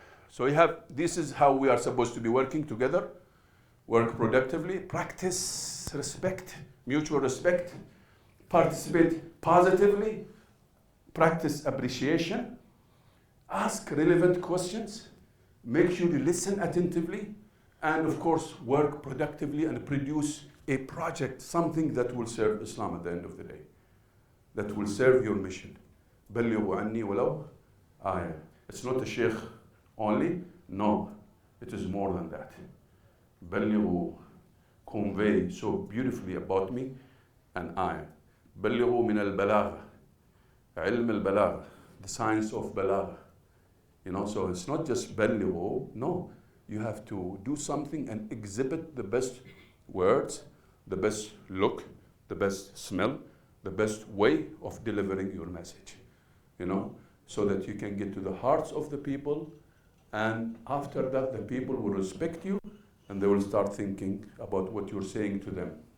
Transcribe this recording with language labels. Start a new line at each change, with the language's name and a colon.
English: So this is how we are supposed to be working together. Work productively, practice respect, mutual respect, participate positively, practice appreciation, ask relevant questions, make sure you listen attentively, and of course work productively and produce a project, something that will serve Islam at the end of the day, that will serve your mission.
Arabic: بلغوا عني ولو آية.
English: It's not a sheikh only, no, it is more than that.
Arabic: بلغوا,
English: convey so beautifully about me an ayah.
Arabic: بلغوا من البلاغة, علم البلاغة,
English: the science of balagha. So it's not just
Arabic: بلغوا,
English: no. You have to do something and exhibit the best words, the best look, the best smell, the best way of delivering your message. So that you can get to the hearts of the people, and after that the people will respect you, and they will start thinking about what you're saying to them.